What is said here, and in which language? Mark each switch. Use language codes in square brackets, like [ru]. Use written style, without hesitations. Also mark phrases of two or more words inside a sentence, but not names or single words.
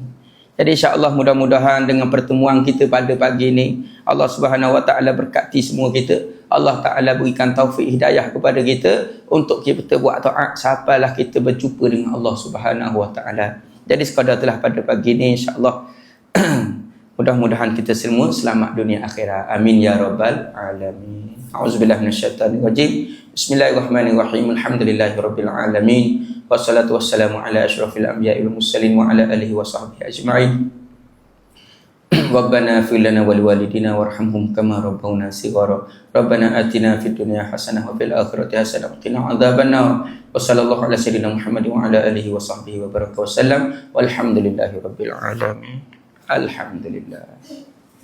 [ms] Jadi [ar] إن شاء الله [ms] mudah-mudahan dengan pertemuan kita pada pagi ni, [ar] الله سبحانه وتعالى [ms] berkati semua kita. [ar] الله تعالى [ms] berikan taufik hidayah kepada kita untuk kita buat taat sampailah kita berjumpa dengan [ar] الله سبحانه وتعالى. [ms] Jadi sekadar telah pada pagi ni, [ar] إن شاء الله [ms] mudah-mudahan kita semua selamat dunia akhirat. [ar] آمين يا رب العالمين. أعوذ بالله من الشيطان الرجيم. بسم الله الرحمن الرحيم. الحمد لله رب العالمين. والصلاة والسلام على أشرف الأنبياء والمرسلين وعلى آله وصحبه أجمعين. ربنا اغفر لنا ولوالدينا وارحمهم كما ربونا صغارا. ربنا آتنا في الدنيا حسنة وفي الآخرة حسنة وقنا عذاب النار. وصلى الله على سيدنا محمد وعلى آله وصحبه وبارك وسلم. والحمد لله رب العالمين. Alhamdulillah.